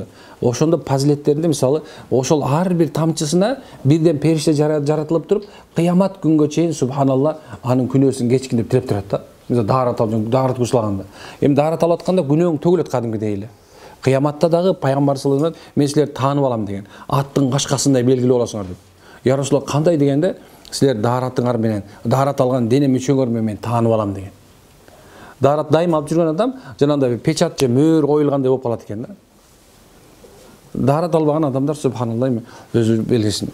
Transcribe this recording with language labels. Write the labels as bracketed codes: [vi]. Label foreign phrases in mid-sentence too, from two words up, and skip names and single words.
[ky] Ошондо фазилеттеринде мисалы, ошол ар бир тамчысына бирден периште жаратылып туруп, кыямат күнгө чейин субханалла анын күнөөсүн кечкин деп тилеп турат да. Mesela дағарат кушлаганда. Эми дағарат алып атканда күнөөң төгүлөт кадимгидей эле. Кыяматта дагы пайгамбар [ar] صلى الله عليه وسلم [ky] мен силерди таанып алам деген. Аттын кашкасындай белгилүү болосуңар деп. [ar] يا رسول الله, [ky] кандай дегенде силер дағаратыңар менен, дағарат алган дене мүчөңөр менен мен таанып алам деген. Дағарат дайым алып жүргөн адам жанагындай бир печат же мөөр коюлгандай болуп калат экен да. Дағарат албаган адамдар субханалла өзү белгисин.